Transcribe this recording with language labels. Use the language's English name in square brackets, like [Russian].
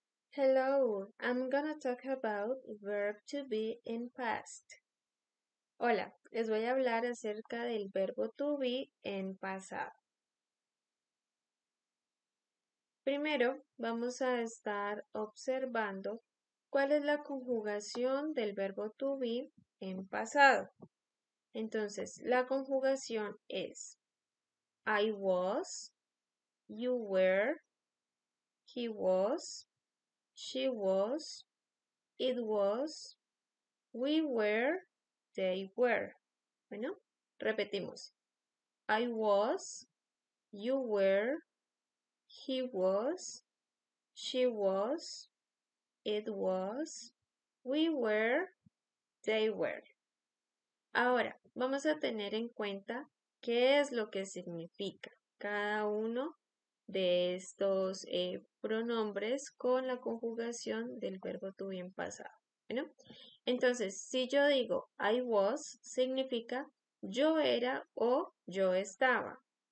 [English] Hello, I'm gonna talk about verb to be in past. [Spanish] Hola, les voy a hablar acerca del verbo to be en pasado. Primero, vamos a estar observando cuál es la conjugación del verbo to be en pasado. Entonces, la conjugación es [English] I was, you were, he was, she was, it was, we were, they were. [Spanish] Bueno, repetimos. [English] I was, you were, he was, she was, it was, we were, they were. [Spanish] Ahora, vamos a tener en cuenta qué es lo que significa cada uno de estos pronombres con la conjugación del verbo to be en pasado. Bueno, entonces, si yo digo I was, significa yo era o yo estaba.